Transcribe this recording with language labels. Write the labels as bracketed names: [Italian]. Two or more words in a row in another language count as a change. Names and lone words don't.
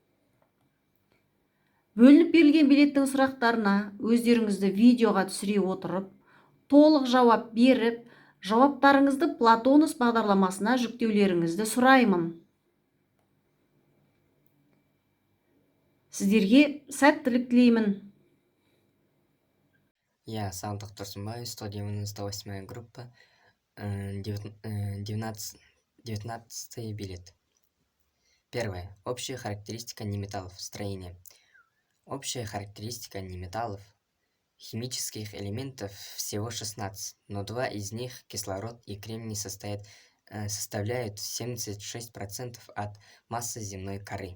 [Kazakh] Бөлініп берілген билеттің сұрақтарына өздеріңізді видеоға түсіре отырып, толық жауап беріп, жауаптарыңызды Платонус бағдарламасына жүктеулеріңізді сұраймын. Сіздерге сәттілік тілеймін. [Russian] Я сам доктор Сумбаев, 198 группа, 19 билет. Первое. Общая характеристика неметаллов. Строение. Общая характеристика неметаллов. Химических элементов всего 16, но два из них, кислород и кремний, составляют 76% от массы земной коры.